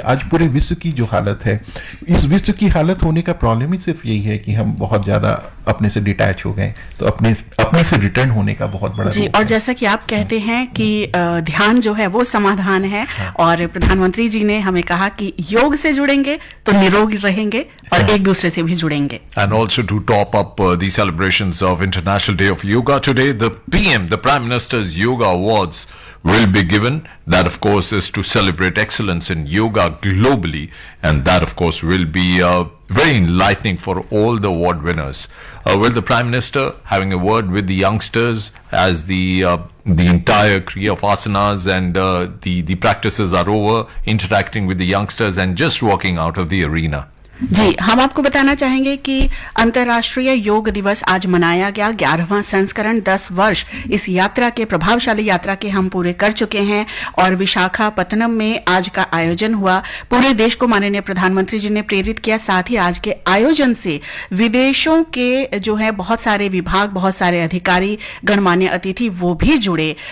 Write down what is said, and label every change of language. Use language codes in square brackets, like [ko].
[hi] आज पूरे विश्व की जो हालत है, इस विश्व की हालत होने का प्रॉब्लम ही सिर्फ यही है कि हम बहुत ज्यादा अपने से डिटैच हो गए, तो अपने से रिटर्न होने का बहुत बड़ा जी। रूप और है। जैसा कि आप कहते हैं कि ध्यान जो है वो समाधान है, और प्रधानमंत्री जी ने हमें कहा कि योग से जुड़ेंगे तो निरोगी रहेंगे और एक दूसरे से भी जुड़ेंगे। [en] And also to top up the celebrations of International Day of Yoga today, the PM, the Prime Minister's Yoga Awards will be given. That of course is to celebrate excellence in yoga globally, and that of course will be very enlightening for all the award winners. Will the Prime Minister having a word with the youngsters as the entire kriya of asanas and the practices are over, interacting with the youngsters and just walking out of the arena? [hi] जी, हम आपको बताना चाहेंगे कि अंतर्राष्ट्रीय योग दिवस आज मनाया गया, 11वां संस्करण, 10 वर्ष इस यात्रा के, प्रभावशाली यात्रा के हम पूरे कर चुके हैं, और विशाखापत्तनम में आज का आयोजन हुआ। पूरे देश को माननीय प्रधानमंत्री जी ने प्रेरित किया। साथ ही आज के आयोजन से विदेशों के जो है बहुत सारे विभाग, बहुत सारे अधिकारी, गणमान्य अतिथि वो भी जुड़े।